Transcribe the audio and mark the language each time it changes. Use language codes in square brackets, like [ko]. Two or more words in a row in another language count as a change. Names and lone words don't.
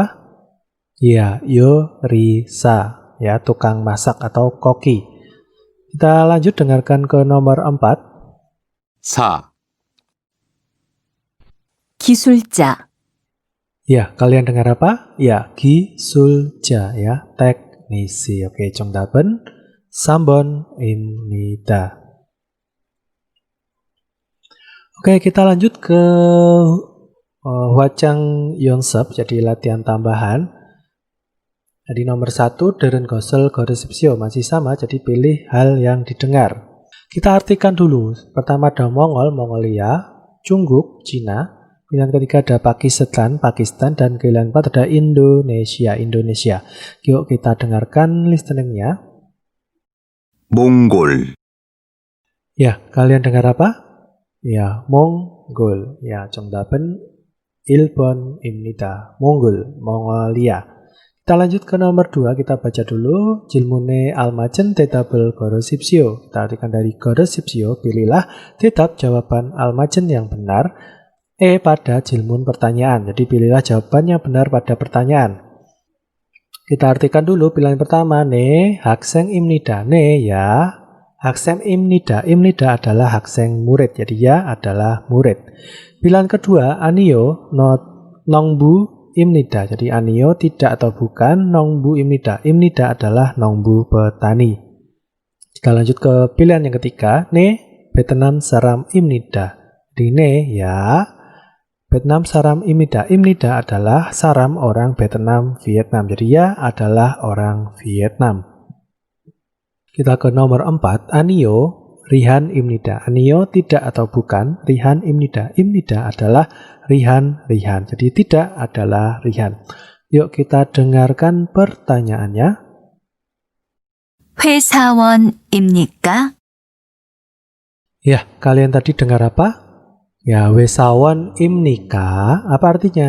[id] Ya, yorisa, ya, tukang masak atau koki. Kita lanjut dengarkan ke nomor 4. 4, [ko] 기술자, [id] Ya, kalian dengar apa? Ya, gisulja, ya, teknisi. Oke, [ko] 정답은 3번입니다. [id] Oke, kita lanjut ke wajang 연습, jadi latihan tambahan. Jadi nomor 1, [ko] 들은 것을 걸으십시오. [id] Masih sama, jadi pilih hal yang didengar. Kita artikan dulu. Pertama ada Mongol, Mongolia, Cungguk, Cina. Pilihan ketiga ada Pakistan, Pakistan. Dan pilihan keempat ada Indonesia, Indonesia. Yuk kita dengarkan listeningnya. [ko] 몽골, [id] Ya, kalian dengar apa? Ya, Mongol. Ya, [ko] 정답은 1번입니다. [id] Mongol, Mongolia. Kita lanjut ke nomor 2, kita baca dulu. [ko] 질문에 알맞은 대답을 걸으십시오. [id] Kita artikan dari 걸으십시오, pilihlah 대답 jawaban almajin yang benar. Pada 질문 pertanyaan, jadi pilihlah jawaban yang benar pada pertanyaan. Kita artikan dulu pilihan pertama, [ko] 네 학생입니다. [id] 네 ya, [ko] 학생입니다. 입니다 [id] adalah 학생 murid, jadi ya adalah murid. Pilihan kedua, [ko] 아니요, 농부입니다. [id] Jadi 아니요 tidak atau bukan, [ko] 농부입니다. 입니다 [id] adalah 농부 petani. Kita lanjut ke pilihan yang ketiga, [ko] 네 베트남 사람입니다. [id] Jadi 네 ya, Vietnam saram입니다. 입니다 adalah saram orang Vietnam, Vietnam. Jadi ya adalah orang Vietnam. Kita ke nomor 4, [ko] 아니요 리한입니다. [id] 아니요 tidak atau bukan, [ko] 리한입니다. 입니다 [id] adalah Rihan, Rihan. Jadi tidak adalah Rihan. Yuk kita dengarkan pertanyaannya. [ko] 회사원입니까? [id] Ya, kalian tadi dengar apa? Ya, [ko] 회사원입니까. [id] Apa artinya?